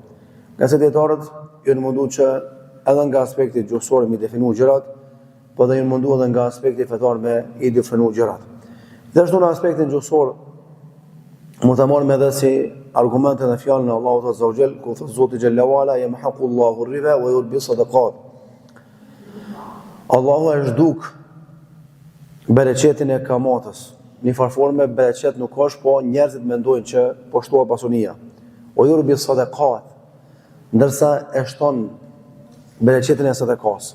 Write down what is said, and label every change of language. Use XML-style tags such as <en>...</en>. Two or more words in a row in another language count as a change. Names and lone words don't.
<sq>Nga se dietarët janë mundu që edhe nga aspekti gjuhësor mi definu gjërat, po dhe janë mundu edhe nga aspekti fetar me i definu gjërat. Dhe ashtu në aspektin gjuhësor mu të marrëm edhe si argumente dhe fjalën e Allahut</sq> <ar>عز وجل,</ar> <sq>ku thot Zoti Xhalla wala</sq> <ar>يمحق الله الربا ويربي الصدقات.</ar> <sq>Allahu e zhduk bereqetin e kamatës. Një farforme bereqet nuk është, po njerëzit mendojnë që po shtohet pasunia. O</sq> <ar>يربي الصدقات,</ar> <sq>ndërsa e shton bereqetin e sadaqas.</sq>